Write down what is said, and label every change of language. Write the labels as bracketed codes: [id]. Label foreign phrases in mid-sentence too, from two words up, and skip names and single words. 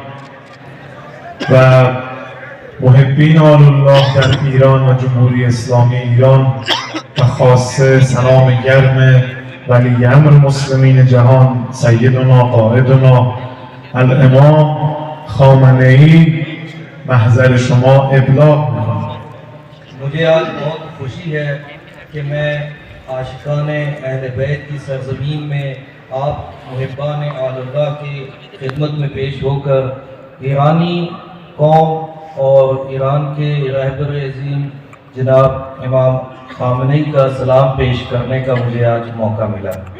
[fa] و محبین آل الله در ایران و جمهوری اسلامی ایران و خاصه سلام گرم ولی امر مسلمین جهان [ar] سیدنا قائدنا الامام [fa] خامنه‌ای محضر شما ابلاغ می‌کنم. [hi] मुझे आज बहुत खुशी है कि मैं आशिकान अहल बैत की सरजमीन में आप मुहिब्बान आलल्लाह की खिदमत में पेश होकर ईरानी कौम और ईरान के रहबर अजीम जनाब इमाम खामनेई का सलाम पेश करने का मुझे आज मौका मिला।